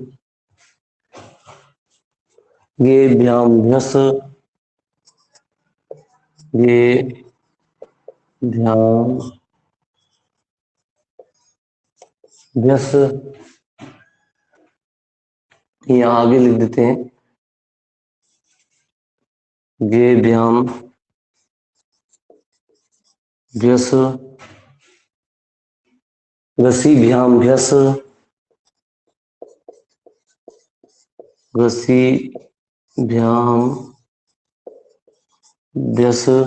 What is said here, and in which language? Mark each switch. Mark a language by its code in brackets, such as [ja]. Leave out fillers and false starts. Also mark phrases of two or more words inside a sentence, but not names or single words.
[hi] गे, भ्याम, भ्यस। गे, भ्याम, भ्यस। यहां आगे लिख देते हैं, गे, भ्याम, भ्यस। गसी, भ्याम, भ्यस। गसी, भ्याम, भ्यस।